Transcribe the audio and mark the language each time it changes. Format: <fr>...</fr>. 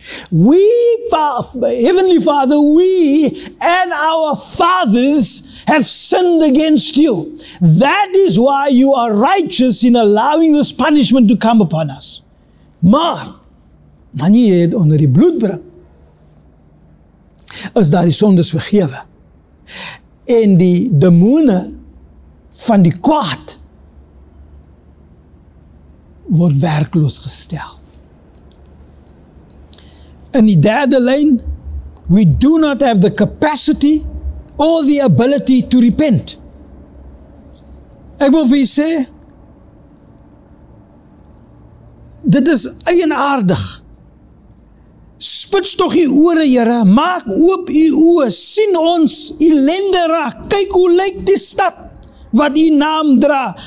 <en>Heavenly Father, we and our fathers have sinned against you. That is why you are righteous in allowing this punishment to come upon us.</en> <af>Maar, wanneer jy het onder die bloed bring, is daar die sondes vergewe. En die demone van die kwaad word werkloos gestel. In die derde lyn,</af> <en>we do not have the capacity or the ability to repent.</en> <af>Ek wil vir jy sê, dit is eienaardig. Spits toch die ore, Here, maak oop die oë, sien ons ellende raak, kyk hoe lyk die stad wat die naam dra.</af>